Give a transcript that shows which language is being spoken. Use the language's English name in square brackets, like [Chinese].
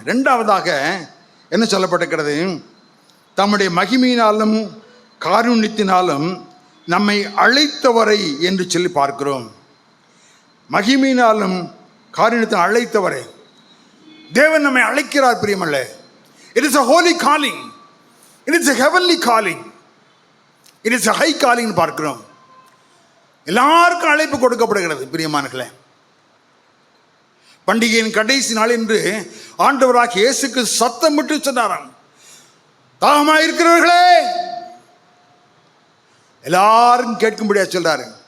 [Tamil] 2ஆவதாக என்ன சொல்லப்பட்டிருக்கிறது? தம்முடைய மகிமையினாலும் காருண்யத்தினாலும் நம்மை அழைத்தவரை என்று சொல்லி பார்க்கிறோம். மகிமையினாலும் காருண்யத்தின் அழைத்தவரை தேவன் நம்மை அழைக்கிறார் பிரியமல்ல. [English] It is a holy calling. It is a heavenly calling. It is a high calling [Tamil] பார்க்கிறோம். எல்லாருக்கும் அழைப்பு கொடுக்கப்படுகிறது பிரியமானங்களே. பண்டிகையின் கடைசி நாள் என்று ஆண்டவராக இயேசுக்கு சத்தமிட்டு சொன்னாராம், தாகமாக இருக்கிறவர்களே, எல்லாரும் கேட்கும்படியா சொல்றாரு.